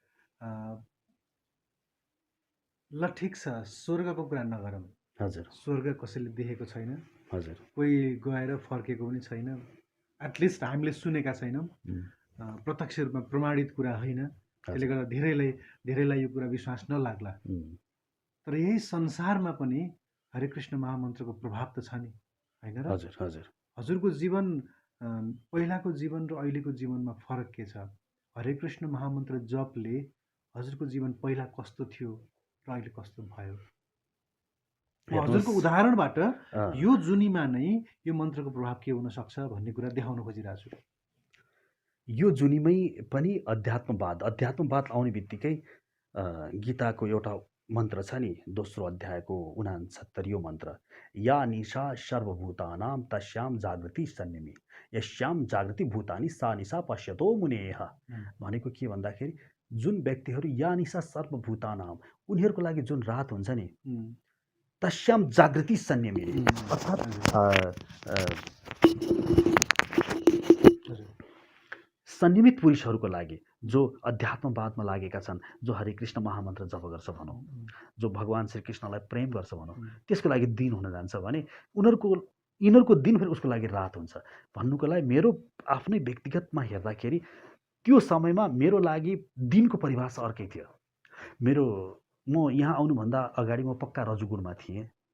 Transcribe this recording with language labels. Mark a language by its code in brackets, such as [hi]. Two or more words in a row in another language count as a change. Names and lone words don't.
[ne] ल ठिक छ, स्वर्गको कुरा नगरौँ। हजुर स्वर्ग कसैले देखेको छैन, हजुर कोही गएर फर्केको पनि छैन, [en] at least [ne] हामीले सुनेका छैनौँ, प्रत्यक्ष रूपमा प्रमाणित कुरा होइन। त्यसले गर्दा धेरैलाई यो कुरा विश्वास नलाग्ला। तर यही संसारमा पनि हरे कृष्ण महामन्त्रको प्रभाव त छ नि, होइन र? हजुर हजुर हजुरको जीवन पहिलाको जीवन र अहिलेको जीवनमा फरक के छ? हरे कृष्ण महामन्त्र जपले हजुरको जीवन पहिला कस्तो थियो र अहिले कस्तो भयो? हजुरको उदाहरणबाट यो जुनीमा नै यो मन्त्रको प्रभाव के हुन सक्छ भन्ने कुरा देखाउन खोजिरहेको छु। यो जुनीमै पनि अध्यात्मवाद आउने बित्तिकै गीताको एउटा मन्त्र छ नि, दोस्रो अध्यायको 69औं मन्त्र, [sa] या निशा सर्वभूतानां तस्याम जागृति सन्निमि यस्याम जागृति भूतानि सा निशा पश्यतो मुनेह। [ne] भनेको के भन्दाखेरि जुन व्यक्तिहरू [sa] या निशा सर्वभूतानां, [ne] उनीहरूको लागि जुन रात हुन्छ नि, [sa] तस्याम जागृति सन्निमि, [ne] अर्थात् संयमित पुरुषहरूको लागि जो अध्यात्मवादमा लागेका छन्, जो हरे कृष्ण महामन्त्र जप गर्छ भनौँ, जो भगवान् श्री कृष्णलाई प्रेम गर्छ भनौँ, त्यसको लागि दिन हुन जान्छ भने यिनीहरूको दिन फेरि उसको लागि रात हुन्छ। भन्नुको लागि मेरो आफ्नै व्यक्तिगतमा हेर्दाखेरि त्यो समयमा मेरो लागि दिनको परिभाषा अर्कै थियो। म यहाँ आउनुभन्दा अगाडि म पक्का रजोगुणमा थिएँ।